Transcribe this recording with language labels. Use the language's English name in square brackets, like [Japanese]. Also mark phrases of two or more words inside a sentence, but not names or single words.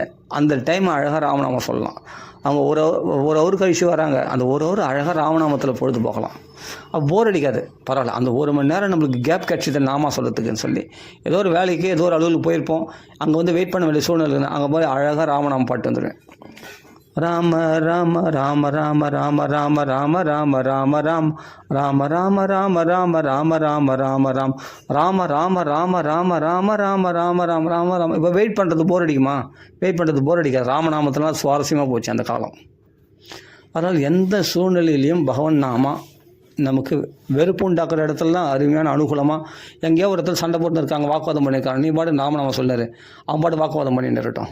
[Tamil] அந்த டைம் அழகாக ராமநாமம் சொல்லலாம். அவங்க ஒரு ஹவர் கழிச்சு வராங்க, அந்த ஒரு ஹவர் அழகாக ராமநாமத்தில் பொழுது போகலாம். அப்போ போர் அடிக்காது, பரவாயில்ல. அந்த 1 மணி நேரம் நம்மளுக்கு கேப் கிடச்சிது நாமா சொல்கிறதுக்குன்னு சொல்லி ஏதோ ஒரு வேலைக்கு ஏதோ ஒரு அலுவலுக்கு போயிருப்போம், அங்கே வந்து வெயிட் பண்ண வேண்டிய சூழ்நிலை, அங்கே போய் அழகாக ராமநாமம் பாட்டு வந்துடுவேன். ராம ராம ராம ராம ராம ராம ராம ராம ராம ராம் ராம ராம ராம ராம ராம ராம ராம ராம் ராம ராம ராம ராம ராம ராம ராம ராம ராம ராம. இப்போ வெயிட் பண்ணுறது போர் அடிக்குமா? வெயிட் பண்ணுறது போர் அடிக்காது. ராமநாமத்திலாம் சுவாரஸ்யமாக போச்சு அந்த காலம். அதனால் எந்த சூழ்நிலையிலையும் பகவான் நாமா நமக்கு வெறுப்பு உண்டாக்குற இடத்துலலாம் அருமையான அனுகூலமாக. எங்கேயோ ஒரு இடத்துல சண்டை போட்டு இருக்காங்க, வாக்குவாதம் பண்ணியிருக்காங்க, நீ பாட்டு ராமநாமம் சொன்னார், அவன் பாட்டு வாக்குவாதம் பண்ணிட்டு இருக்கட்டும்.